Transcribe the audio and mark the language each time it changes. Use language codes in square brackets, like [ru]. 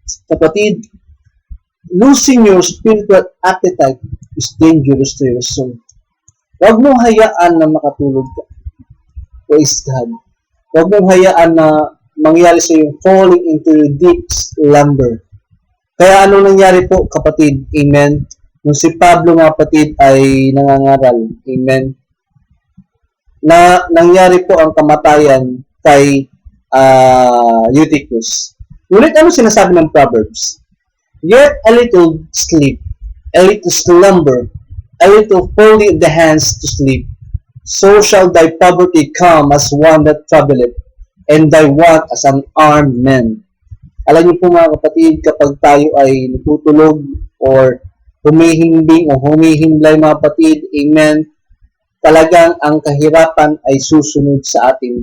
[tl] Kapatid, [en] losing your spiritual appetite is dangerous to your soul. [tl] Huwag mong hayaan na makatulog ka. [en] Praise God. [tl] Huwag mong hayaan na mangyari sa iyo [en] falling into your deep slumber. [tl] Kaya anong nangyari po, kapatid? Amen. Nung si Pablo, nga kapatid, ay nangangaral. Amen. Na nangyari po ang kamatayan kay Eutychus. Ngunit ano sinasabi ng Proverbs? [en] Yet a little sleep, a little slumber, a little folding of the hands to sleep. So shall thy poverty come as one that troubleth, and thy want as an armed man. [tl] Alam niyo po, mga kapatid, kapag tayo ay natutulog or humihimbing o humihimlay, mga kapatid, amen, talagang ang kahirapan ay susunod sa atin.